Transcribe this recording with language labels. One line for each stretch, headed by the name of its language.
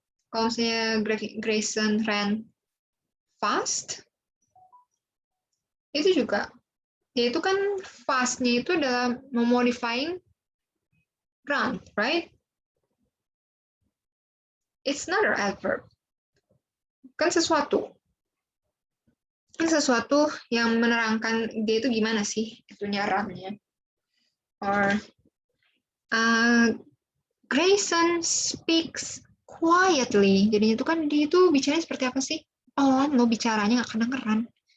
Indonesian: Kalau misalnya
English: Grayson ran fast,
Indonesian: itu juga, dia itu kan fast-nya itu adalah memodifying run, right?
English: It's another adverb.
Indonesian: Kan sesuatu. Kan sesuatu yang menerangkan dia itu gimana sih itunya run-nya.
English: Or Grayson speaks quietly.
Indonesian: Jadi itu kan dia itu bicaranya seperti apa sih? Oh, mau bicaranya nggak kedengeran.